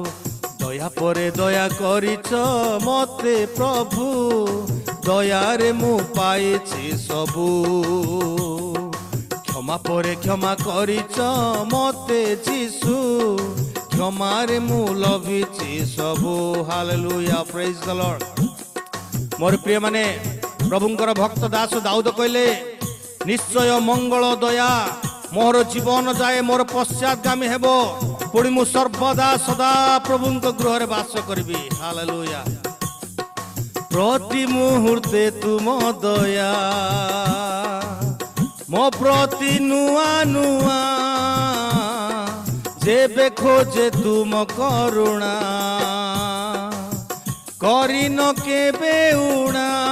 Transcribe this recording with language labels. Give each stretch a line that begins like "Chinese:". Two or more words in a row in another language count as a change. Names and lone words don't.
Odia: ଦୟା ପରେ ଦୟା କରିଛ ମତେ ପ୍ରଭୁ, ଦୟାରେ ମୁ ପାଇଛି ସବୁ। କ୍ଷମା ପରେ କ୍ଷମା କରିଛ ମତେ ଯୀଶୁ, କ୍ଷମାରେ ମୁ ଲଭିଛି ସବୁ।
English: Hallelujah. Praise the Lord.
Odia: ମୋର ପ୍ରିୟ ମାନେ ପ୍ରଭୁଙ୍କର ଭକ୍ତ ଦାସ ଦାଉଦ କହଲେ, ନିଶ୍ଚୟ ମଙ୍ଗଳ ଦୟା ମୋର ଜୀବନ ଯାଏ ମୋର ପଶ୍ଚାତଗାମୀ ହେବ, ପୁଣି ମୁ ସର୍ବଦା ସଦା ପ୍ରଭୁଙ୍କ ଗୃହ ବାସ କରବି। ହାଲେଲୁୟା। ପ୍ରତି ମୁହୂର୍ତ୍ତେ ତୁମ ଦୟା ମୋ ପ୍ରତି ନୂଆ ନୂଆ, ଯେବେ ଖୋଜେ ତୁମ କରୁଣା କରି ନ କେବେ ଊଣା।